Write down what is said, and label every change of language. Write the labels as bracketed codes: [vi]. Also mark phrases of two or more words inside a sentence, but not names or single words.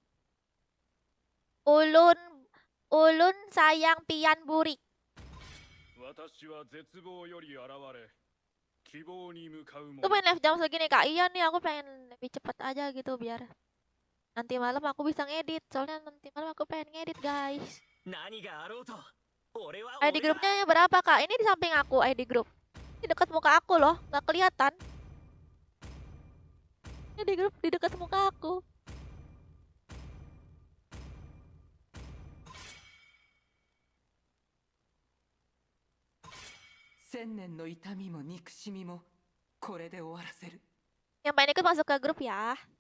[bjn] Ulun, ulun sayang pian burik. [ja] 私は絶望より現れ希望に向かうも [id] Tuh pengen live jam segini kak. Iya nih, aku pengen lebih cepet aja gitu biar nanti malam aku bisa ngedit. Soalnya nanti malam aku pengen ngedit guys. [ja] 何があろうと俺は [id] ID [ja] 俺だ。 [id] grupnya berapa kak? Ini di samping aku ID grup. Ini dekat muka aku loh, nggak kelihatan. Ini di grup di dekat muka aku. Yang pengen ikut masuk ke grup ya.